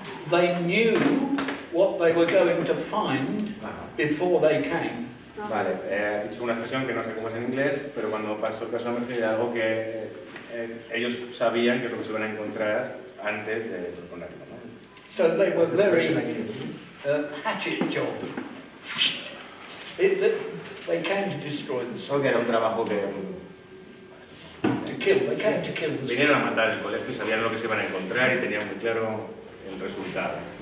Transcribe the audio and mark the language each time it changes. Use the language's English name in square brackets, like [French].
[English] They knew what they were going to find before they came. [Spanish] Vale, he dicho una expresión que no sé cómo es en inglés, pero cuando pasó el caso Summerhill era algo que ellos sabían que es lo que se iban a encontrar antes de proponerlo, ¿no? [English] So they were very hatchet job. They came to destroy the school. [Spanish] Que era un trabajo que [English] To kill. They came to kill the school. [Spanish] vinieron a matar el colegio y sabían lo que se iban a encontrar y tenían muy claro el resultado.